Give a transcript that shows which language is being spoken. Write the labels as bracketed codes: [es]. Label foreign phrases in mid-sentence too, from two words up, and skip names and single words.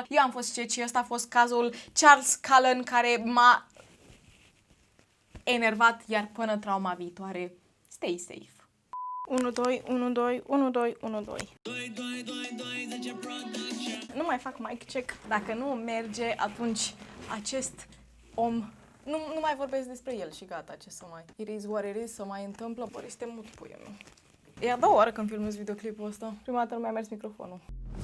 [ro] Eu am fost Ceci, ăsta a fost cazul Charles Cullen care m-a enervat, iar până trauma viitoare, [en] stay safe. [ro] 1, 2, 1, 2, 1, 2, 1, 2. Nu mai fac [en] mic check. [ro] Dacă nu merge, atunci acest om... Nu mai vorbesc despre el și gata, ce să mai... [en] It is what it is, [ro] să mai întâmplă, Boris, te mut, puiul meu. E a doua oară când filmez videoclipul ăsta. Prima dată nu mi-a mers microfonul.